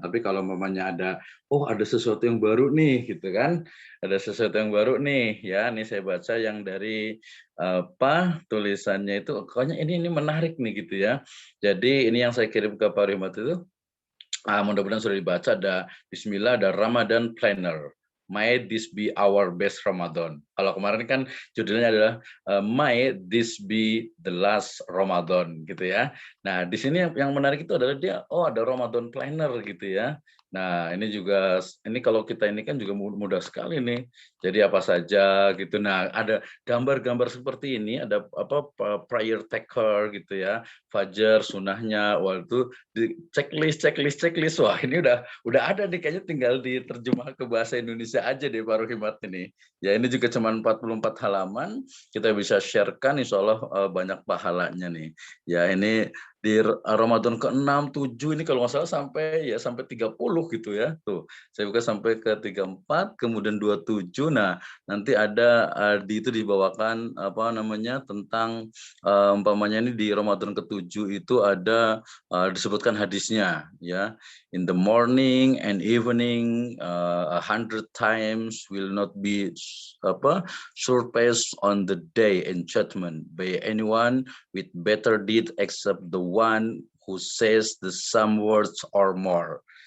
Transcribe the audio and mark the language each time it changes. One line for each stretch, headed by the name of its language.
Indonesian: Tapi kalau mamanya ada sesuatu yang baru nih gitu kan, ada sesuatu yang baru nih ya. Ini saya baca yang dari tulisannya itu, pokoknya ini menarik nih gitu ya. Jadi ini yang saya kirim ke Pak Rimat itu, mudah-mudahan sudah dibaca. Ada Bismillah, ada Ramadan Planner.
English: May this be our best Ramadan.
Indonesian: Kalau kemarin kan judulnya adalah
English: May this be the last Ramadan
Indonesian: gitu ya. Nah, di sini yang menarik itu adalah dia ada Ramadan Planner gitu ya. Nah, ini kalau kita ini kan juga mudah sekali nih. Jadi apa saja gitu. Nah, ada gambar-gambar seperti ini, ada
English: prayer taker
Indonesian: gitu ya, fajar, sunahnya, itu di checklist. Wah, ini udah ada nih, kayaknya tinggal diterjemah ke bahasa Indonesia aja deh Pak Rohimat ini. Ya, ini juga cuma 44 halaman, kita bisa sharekan, insya Allah banyak pahalanya nih. Ya, ini Ramadan ke-6, 7 ini kalau nggak salah sampai 30 gitu ya. Tuh, saya buka sampai ke 34, kemudian 27. Nah, nanti ada itu dibawakan apa namanya tentang umpamanya ini di Ramadan ke-7 itu ada disebutkan hadisnya ya.
English: In the morning and evening 100 times will not be surpassed on the day in judgment by anyone with better deed except the one who says the some words or more.